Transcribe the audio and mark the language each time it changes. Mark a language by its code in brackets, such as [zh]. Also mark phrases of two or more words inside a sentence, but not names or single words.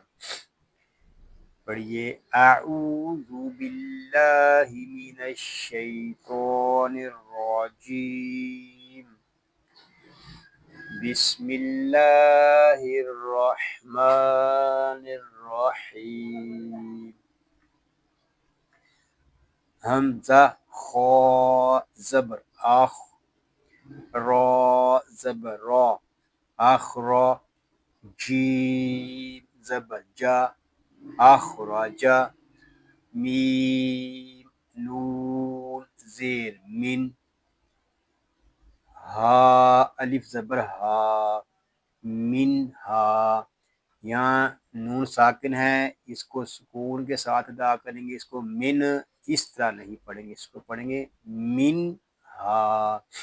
[ur] پڑھیے [ar] اعوذ باللہ من الشیطان الرجیم، بسم اللہ الرحمن الرحیم۔ [ur] حمزہ خا زبر اخ، را زبر را اخرا، جیم زبر جا اخرجا، میم نون زیر من، ہا الف زبر ہا من ہا۔ یہاں نون ساکن ہے، اس کو سکون کے ساتھ ادا کریں گے، اس کو من اس طرح نہیں پڑھیں گے، اس کو پڑھیں گے من ہا۔